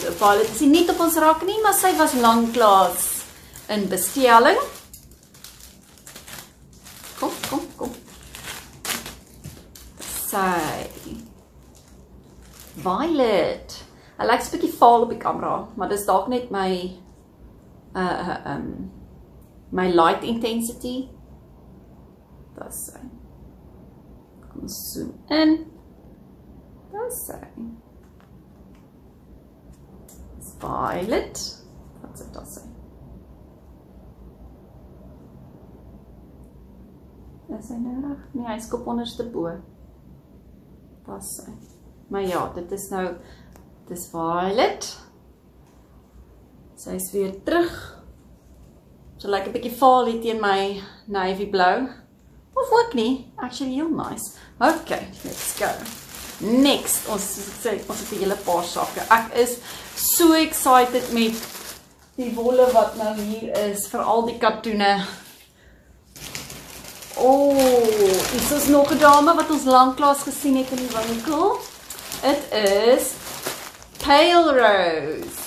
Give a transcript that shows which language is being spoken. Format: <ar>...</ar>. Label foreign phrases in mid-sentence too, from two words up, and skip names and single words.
<af>Violet is nie op ons rak nie, maar sy was lanklaas in bestelling. Kom. Sy. Violet. Hy lyk 'n bietjie vaal op die kamera, maar dis dalk net my my</af> <en>light intensity.</en> <af>Dis sy. Kom ons zoom in. Dis sy. Violet. Wat is dit sy? Is hy nou reg? Nee, hy skop onderste bo. Dis sy. Maar ja, dit is nou, dis Violet. Sy is weer terug. So lyk 'n bietjie vaal hier teen my navy blou. Of ook nie, actually heel nice.</af> <en>Okay, let's go.</en> <af>Next, ons het 'n hele paar sakke. Ek is so excited met die wolle wat nou hier is, vir al die katoene. Hier is nog 'n dame wat ons lanklaas gesien het in die winkel. Dit is Pale Rose.</af>